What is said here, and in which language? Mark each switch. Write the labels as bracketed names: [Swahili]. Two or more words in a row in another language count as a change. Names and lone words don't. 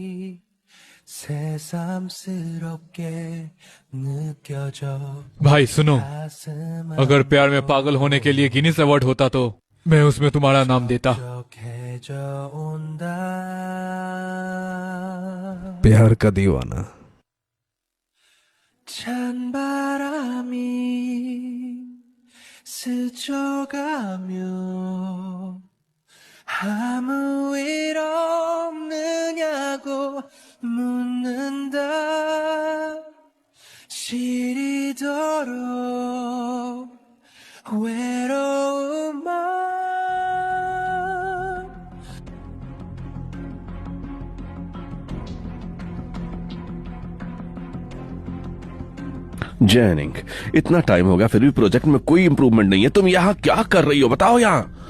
[Hindi] भाई सुनो, अगर प्यार में पागल होने के लिए गिनीज अवार्ड होता तो मैं उसमें तुम्हारा नाम देता। प्यार का दीवाना। [Korean] 찬바람이 스쳐가며 아무 일 없느냐고 묻는다. 시리도록 외로운 맘. [Hindi] जैनिंग, इतना टाइम हो गया फिर भी प्रोजेक्ट में कोई इम्प्रूवमेंट नहीं है। तुम यहाँ क्या कर रही हो बताओ। यहाँ